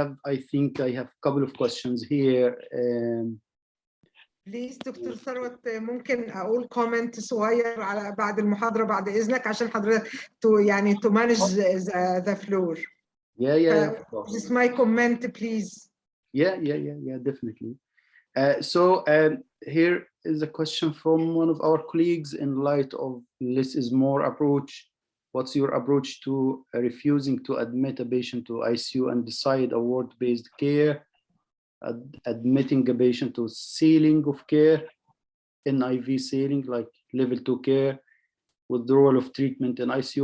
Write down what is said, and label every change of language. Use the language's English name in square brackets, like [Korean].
[English] I think I have a couple of questions here. [Arabic] بليز دكتور ثروت، ممكن اقول كومنت صغير على بعد المحاضره بعد اذنك، عشان حضرتك يعني [English] to manage the floor. Yeah. Just my comment, please. Yeah, definitely. Here is a question from one of our colleagues. In light of less is more approach, what's your approach to refusing to admit a patient to ICU and decide a ward-based care, admitting a patient to ceiling of care, NIV ceiling, like level 2 care, withdrawal of treatment in ICU?